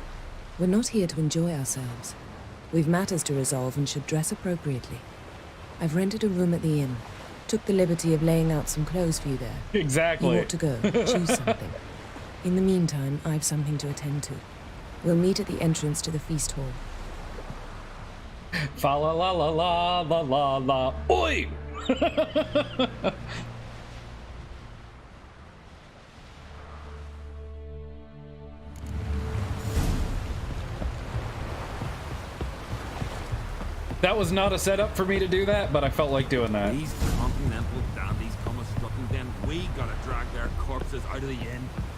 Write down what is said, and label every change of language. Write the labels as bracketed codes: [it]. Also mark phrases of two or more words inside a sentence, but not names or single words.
[en] We're not here to enjoy ourselves. We've matters to resolve and should dress appropriately. I've rented a room at the inn. Took the liberty of laying out some clothes for you there. Exactly. You ought to go. Choose something. In the meantime, I've something to attend to. We'll meet at the entrance to the feast hall. Fa la la la la la la la. Oi! That was not a setup for me to do that, but I felt like doing that. These continental dandies come a strutting, then we gotta drag their corpses out of the inn.